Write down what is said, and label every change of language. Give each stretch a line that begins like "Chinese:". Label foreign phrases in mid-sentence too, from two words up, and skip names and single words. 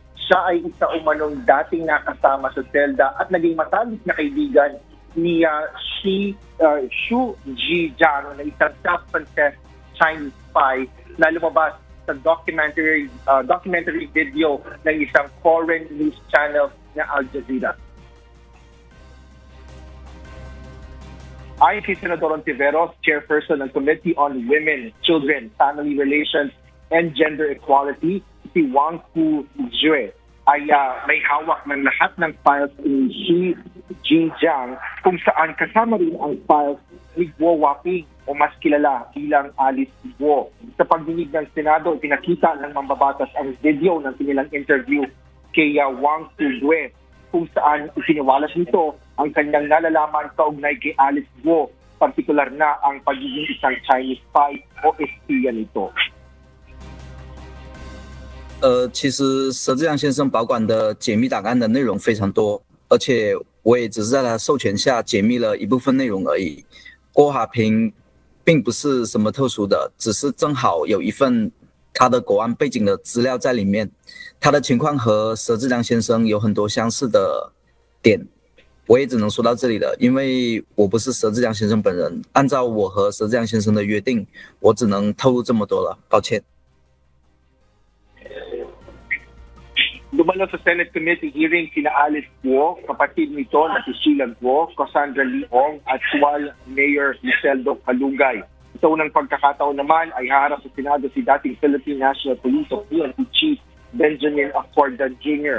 Filipino: Siya ay isa umanong dating nakasama sa selda at naging matalik na kaibigan ni Xu Zhijiang na isang
English: self-confessed Chinese spy
Filipino: na lumabas sa documentary video ng isang
English: foreign news channel
Filipino: na Al Jazeera. Ayon kay Senador Ontiveros, chairperson ng Committee on Women, Children, Family Relations, and Gender Equality, si Wang Fuzhui ay may hawak ng lahat ng files ni Xi Jinjiang kung saan kasama rin ang files ni Guo Waping o mas kilala bilang Alice Guo. Sa pagdinig ng Senado, pinakita ng mambabatas ang video ng kanilang interview kay Wang Fuzhui kung saan isiniwalas nito ang kanyang nalalaman kaugnay kay Alice Guo, partikular na ang pagiging isang
English: Chinese spy
Filipino: o espiya nito.
Chinese: 其实佘志阳先生保管的解密档案的内容非常多，而且我也只是在他授权下解密了一部分内容而已。郭华平并不是什么特殊的，只是正好有一份他的国安背景的资料在里面，他的情况和佘志阳先生有很多相似的点。我也只能说到这里了，因为我不是佘志阳先生本人，按照我和佘志阳先生的约定，我只能透露这么多了，抱歉。
Filipino: Dumalo sa
English: Senate Committee hearing
Filipino: sina Alice Guo, kapatid nito na si Sheila Guo, Cassandra Leong at Sual Mayor Liseldo Kalugay. Sa unang pagkakataon naman ay haharap sa Senado si dating Philippine National Police o PNP Chief Benjamin Acorda Jr.